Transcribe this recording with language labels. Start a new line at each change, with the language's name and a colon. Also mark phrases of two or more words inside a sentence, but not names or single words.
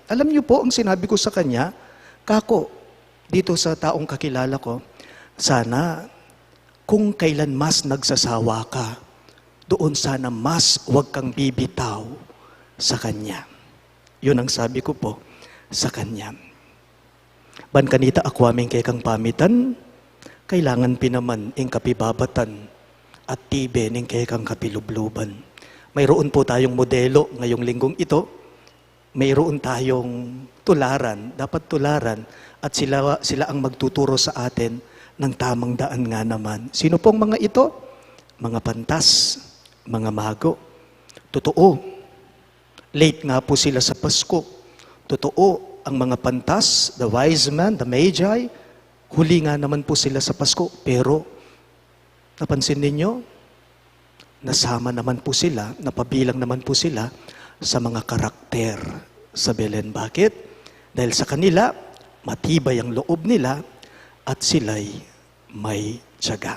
Filipino: Alam niyo po, ang sinabi ko sa kanya, kako, dito sa taong kakilala ko, sana kung kailan mas nagsasawa ka, doon sana mas huwag kang bibitaw sa Kanya. Yun ang sabi ko po sa Kanya.
Pampanga: Ban kanita akwaming kay kang pamitan, kailangan pinaman ing kapibabatan at tibe ning kay kang kapilubluban.
Filipino: Mayroon po tayong modelo ngayong linggong ito. Mayroon tayong tularan, dapat tularan, at sila ang magtuturo sa atin ng tamang daan nga naman. Sino pong mga ito? Mga pantas, mga mago. Totoo. Late nga po sila sa Pasko. Totoo, ang mga pantas,
English: the wise men, the magi,
Filipino: huli nga naman po sila sa Pasko. Pero, napansin ninyo, nasama naman po sila, napabilang naman po sila sa mga karakter sa Belen. Bakit? Dahil sa kanila, matibay ang loob nila at sila'y may tiyaga.